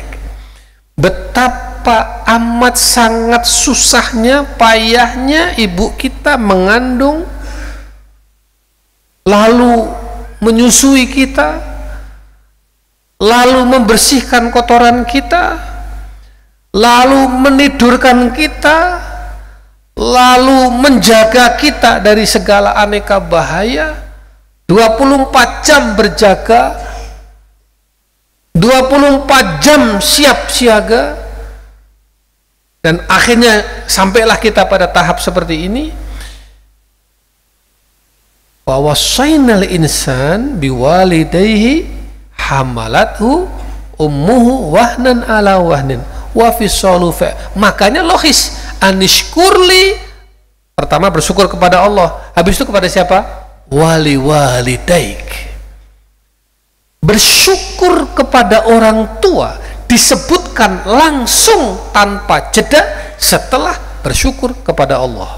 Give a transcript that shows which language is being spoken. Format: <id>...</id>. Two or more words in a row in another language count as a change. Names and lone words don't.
<id>Betapa amat sangat susahnya, payahnya ibu kita mengandung, lalu menyusui kita, lalu membersihkan kotoran kita, lalu menidurkan kita, lalu menjaga kita dari segala aneka bahaya, 24 jam berjaga, 24 jam siap siaga, dan akhirnya sampailah kita pada tahap seperti ini.</id> <ar>ووصينا الإنسان بوالديه حملته أمه وهنا على وهن وفصاله ف.</ar> <id>Makanya logis, anishkurli, pertama bersyukur kepada Allah, habis itu kepada siapa?</id> <ar>ولوالديك.</ar> <id>Bersyukur kepada orang tua disebutkan langsung tanpa jeda setelah bersyukur kepada Allah.</id>